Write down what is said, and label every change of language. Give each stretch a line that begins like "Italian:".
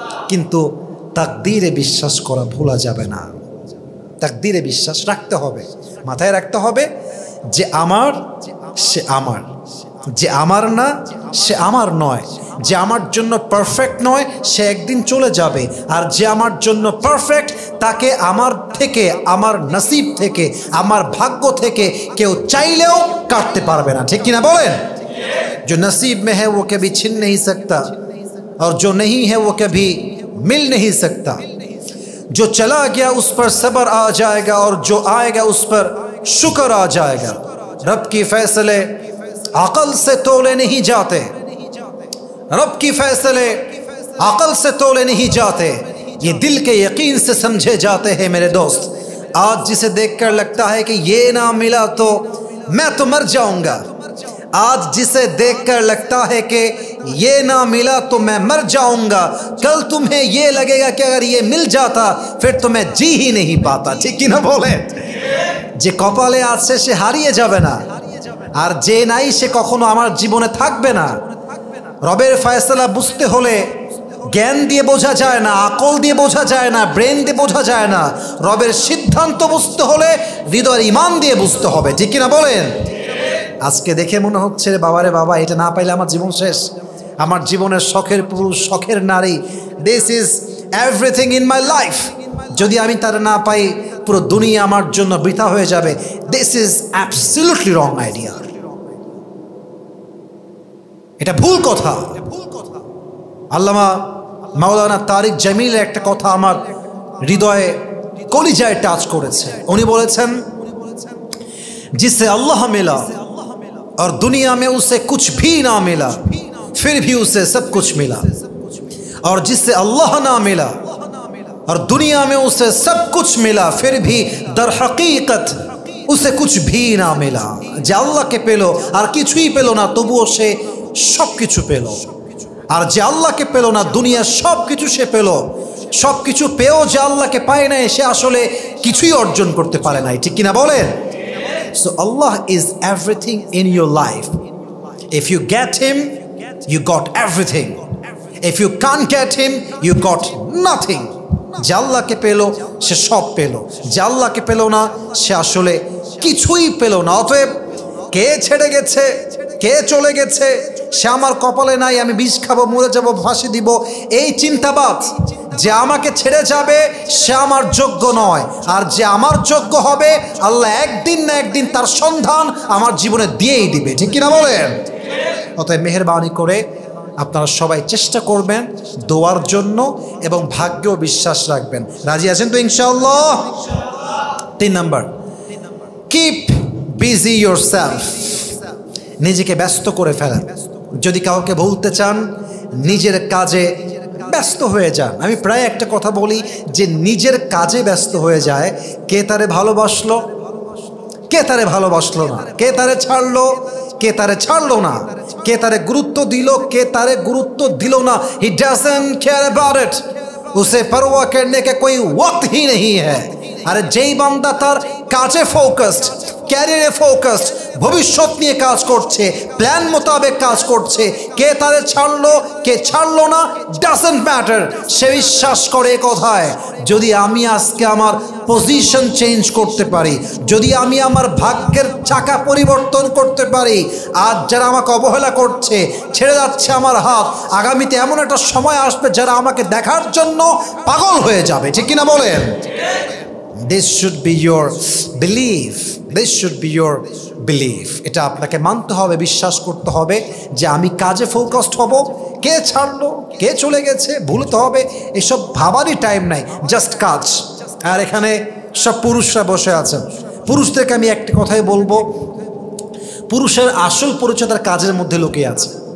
Bangla: কিন্তু তাকদীরে বিশ্বাস করা ভোলা যাবে না। তাকদীরে বিশ্বাস রাখতে হবে, মাথায় রাখতে হবে যে আমার সে আমার, যে আমার না সে আমার নয়, যে আমার জন্য পারফেক্ট নয় সে একদিন চলে যাবে, আর যে আমার জন্য পারফেক্ট তাকে আমার থেকে, আমার নসিব থেকে, আমার ভাগ্য থেকে কেউ চাইলেও কাটতে পারবে না। ঠিক কিনা বলেন?
Hindi: जो नसीब में है वो कभी छिन नहीं सकता और जो नहीं है वो कभी मिल नहीं सकता। जो चला गया उस पर सब्र आ जाएगा और जो आएगा उस पर शुक्र आ जाएगा। रब की फैसले अकल से तोले नहीं जाते, रब की फैसले अकल से तोले नहीं जाते, ये दिल के यकीन से समझे जाते हैं मेरे दोस्त। आज जिसे देखकर लगता है कि ये ना मिला तो मैं तो मर जाऊंगा, आज जिसे देखकर लगता है कि ये ना मिला तो मैं मर जाऊंगा, कल तुम्हें ये लगेगा कि अगर ये मिल जाता फिर तो मैं जी ही नहीं पाता। ठीक कि ना बोले?
Bangla: যে কপালে আছে সে হারিয়ে যাবে না, আর যে নাই সে কখনো আমার জীবনে থাকবে না। রবের ফয়সালা বুঝতে হলে জ্ঞান দিয়ে বোঝা যায় না, আকল দিয়ে বোঝা যায় না, ব্রেন দিয়ে বোঝা যায় না। রবের সিদ্ধান্ত বুঝতে হলে হৃদয়ের ঈমান দিয়ে বুঝতে হবে। ঠিক কিনা বলেন? আজকে দেখে মনে হচ্ছে বাবারে বাবা, এটা না পাইলে আমার জীবন শেষ, আমার জীবনের শখের পুরুষ, শখের নারী,
English: this is everything in my life,
Bangla: যদি আমি তার না পাই পুরো দুনিয়া আমার জন্য বৃথা হয়ে যাবে।
English: this is absolutely wrong idea,
Bangla: এটা ভুল কথা। আল্লামা মাওলানা তারিক জামিলের একটা কথা আমার হৃদয়ে কলিজায় টাচ করেছে। উনি বলেছেন,
Hindi: जिससे अल्लाह मिला और दुनिया में उसे कुछ भी ना मिला फिर भी उसे सब कुछ मिला, और जिससे अल्लाह ना मिला और दुनिया में उसे सब कुछ मिला फिर भी दर हकीकत उसे कुछ भी ना मिला।
Bangla: যে আল্লাহকে পেল আর কিছুই পেল না তবুও সে সব কিছু পেল, আর যে আল্লাহকে পেল না দুনিয়ার সব কিছু সে পেল। সব কিছু পেয়েও যে আল্লাহকে পায় নাই সে আসলে কিছুই অর্জন করতে পারে নাই। ঠিক কিনা বলেন?
English: So Allah is everything in your life. If you get Him, you got everything. If you can't get Him, you got nothing.
Bangla: যে আল্লাহকে পেল সে সব পেল, যে আল্লাহকে পেল না সে আসলে কিছুই পেল না। অতএব কে ছেড়ে গেছে, কে চলে গেছে, সে আমার কপালে নাই, আমি বিষ খাবো, মরে যাবো, ফাঁসি দিব, এই চিন্তাবাদ, যে আমাকে ছেড়ে যাবে সে আমার যোগ্য নয়, আর যে আমার যোগ্য হবে আল্লাহ একদিন না একদিন তার সন্ধান আমার জীবনে দিয়েই দিবে। ঠিক কিনা বলেন? অতএব মেহেরবানি করে আপনারা সবাই চেষ্টা করবেন দোয়ার জন্য এবং ভাগ্যেও বিশ্বাস রাখবেন। রাজি আছেন তো ইনশাআল্লাহ? 3 নাম্বার,
English: keep busy yourself,
Bangla: নিজেকে ব্যস্ত করে ফেলেন। যদি কাউকে বলতে চান নিজের কাজে ব্যস্ত হয়ে যান। আমি প্রায় একটা কথা বলি যে নিজের কাজে ব্যস্ত হয়ে যায়, কে তারে ভালোবাসলো, কে তারে ভালোবাসলো না, কে তারে ছাড়লো, কে তারে ছাড়লো না, কে তারে গুরুত্ব দিল, কে তারে গুরুত্ব দিল না,
English: He doesn't care about it.
Hindi: उसे परवाह करने का कोई वक्त ही नहीं है।
Bangla: अरे যেই বান্দা তার কাজে ফোকাসড, ক্যারিয়ারে ফোকাসড, ভবিষ্যৎ নিয়ে কাজ করছে, প্ল্যান মোতাবেক কাজ করছে, কে তারে ছাড়লো কে ছাড়লো না
English: doesn't matter,
Bangla: সে বিশ্বাস করে কথায় যদি আমি আজকে আমার পজিশন চেঞ্জ করতে পারি, যদি আমি আমার ভাগ্যের চাকা পরিবর্তন করতে পারি, আজ যারা আমাকে অবহেলা করছে ছেড়ে যাচ্ছে আমার হাত, আগামীতে এমন একটা সময় আসবে যারা আমাকে দেখার জন্য পাগল হয়ে যাবে, ঠিক কিনা বলেন?
English: This should be your belief. This should be your belief.
Bangla: এটা আপনাকে মানতে হবে, বিশ্বাস করতে হবে যে আমি কাজে ফোকাসড হব। কে ছাড়লো কে চলে গেছে ভুলতে হবে, এসব ভাবারই টাইম নাই, জাস্ট কাজ। আর এখানে সব পুরুষরা বসে আছেন, পুরুষদেরকে আমি একটা কথাই বলবো, পুরুষের আসল পরিচয় তার কাজের মধ্যে লুকিয়ে আছে।